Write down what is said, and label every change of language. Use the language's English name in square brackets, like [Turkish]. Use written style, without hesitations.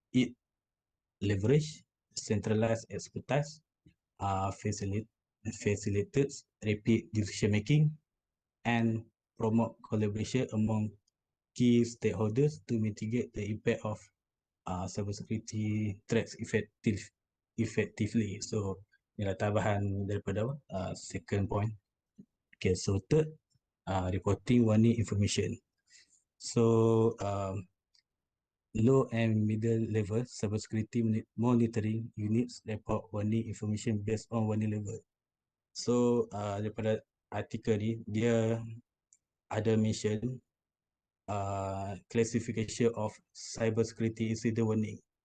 [English] It leverage centralized expertise, facilitates rapid decision making, and promote collaboration among key stakeholders to mitigate the impact of cybersecurity threats effectively. [Malay] So, ialah tambahan daripada [English] second point. Okay, so third, reporting warning information. So, low and middle level cybersecurity monitoring units report warning information based on warning level. So, [Malay] daripada artikel ni, dia ada [English] mention classification of cybersecurity incident warning.